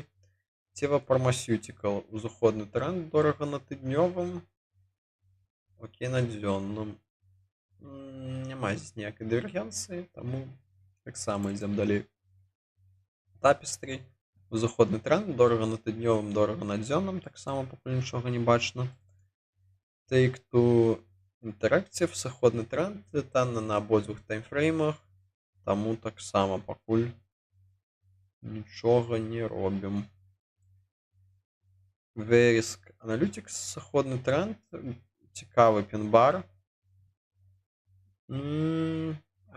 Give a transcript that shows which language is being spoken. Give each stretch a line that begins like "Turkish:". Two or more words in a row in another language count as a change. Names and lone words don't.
Belarusian: Teva Pharmaceutical, узыходны тренд, дорага на тыднёвым, окей на дзённым. Няма здесь ніякай дывергенцыі, таму таксама ідзем далей. Tapestry, узыходны тренд, дорага на тыднёвым, дорага на дзённым, таксама пакуль нічога не бачна. Take-Two Interactive, сыходны тренд, танна на абодвух таймфреймах, таму таксама пакуль нічога не робім. Verisk Analytics, сыходны тренд, цікавы пін-бар.